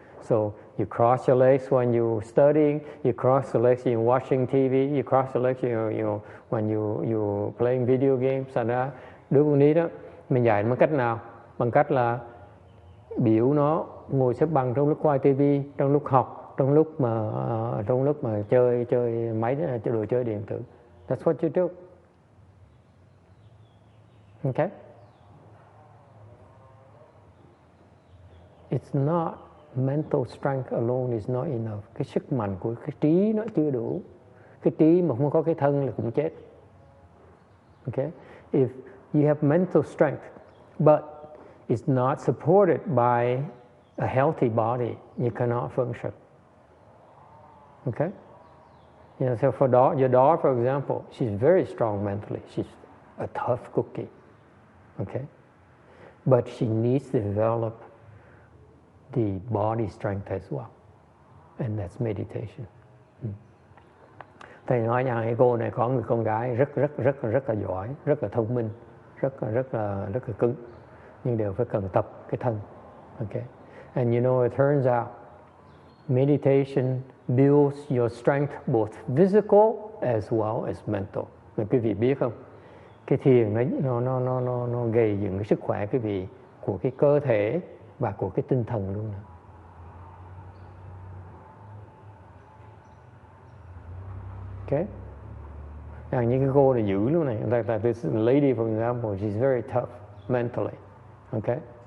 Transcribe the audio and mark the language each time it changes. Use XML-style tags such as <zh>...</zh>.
<en>So you cross your legs when you're studying, you cross your legs when you're watching TV, you cross your legs when you're playing video games.</en> <vi>Thành ra đứa con nít đó, mình dạy bằng cách nào? Bằng cách là biểu nó ngồi xếp bằng trong lúc coi TV, trong lúc học, trong lúc mà chơi máy, đồ chơi điện tử.</vi> <en>That's what you do. Okay? It's not mental strength alone is not enough.</en> <vi>Cái sức mạnh của cái trí nó chưa đủ. Cái trí mà không có cái thân là cũng chết. Okay?</vi> <en>if you have mental strength, but it's not supported by a healthy body, you cannot function. Okay? So for your daughter, for example, she's very strong mentally. She's a tough cookie. Okay? But she needs to develop the body strength as well. And that's meditation.</en> <vi>Thầy nói rằng cái cô này có người con gái rất là giỏi, rất là thông minh, rất là cứng, nhưng đều phải cần tập cái thân.</vi> <en>Okay? And you know, it turns out meditation builds your strength both physical as well as mental.</en> <vi>Mà quý vị biết không? Cái thiền nó gây dựng cái sức khỏe quý vị của cái cơ thể và của cái tinh thần luôn. Okay? Những cái cô này dữ lắm này.</vi> <en>Like this lady, for example, she's very tough mentally. Okay?</en>